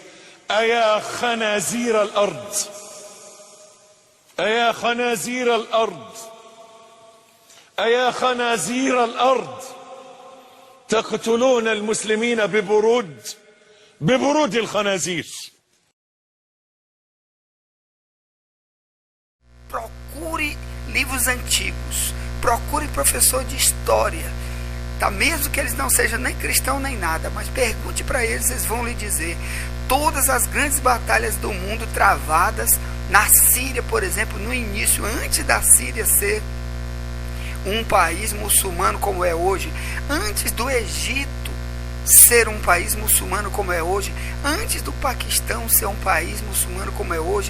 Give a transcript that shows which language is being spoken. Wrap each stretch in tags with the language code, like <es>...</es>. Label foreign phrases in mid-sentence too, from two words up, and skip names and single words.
<ar>أيا خنازير الأرض، أيا خنازير الأرض أيا خنازير الأرض تقتلون المسلمين ببرود الخنازير.</ar> <pt>Procure livros antigos, procure professor de história, tá? Mesmo que eles não sejam nem cristãos nem nada, mas pergunte para eles, eles vão lhe dizer todas as grandes batalhas do mundo travadas na Síria, por exemplo, no início, antes da Síria ser um país muçulmano como é hoje, antes do Egito ser um país muçulmano como é hoje, antes do Paquistão ser um país muçulmano como é hoje.</pt>